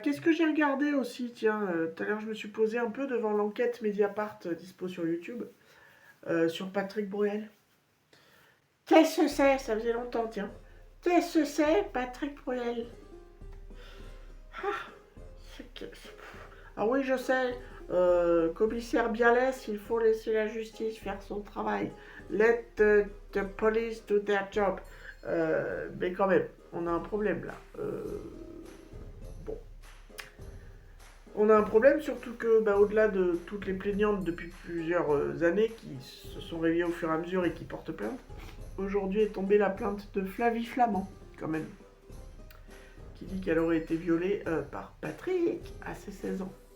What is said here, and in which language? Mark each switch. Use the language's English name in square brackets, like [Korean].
[French] Qu'est-ce que j'ai regardé aussi? Tiens, tout à l'heure, je me suis posé un peu devant l'enquête Mediapart dispo sur YouTube, sur Patrick Bruel. Qu'est-ce que c'est? Ça faisait longtemps, tiens. Qu'est-ce que c'est, Patrick Bruel? Ah oui, je sais, commissaire Bialès, il faut laisser la justice faire son travail. [English] Let the police do their job. [French] Mais quand même, on a un problème là. Bon. On a un problème, surtout que, au-delà de toutes les plaignantes depuis plusieurs années qui se sont réveillées au fur et à mesure et qui portent plainte, aujourd'hui est tombée la plainte de Flavie Flamand, quand même, qui dit qu'elle aurait été violée par Patrick à ses 16 ans.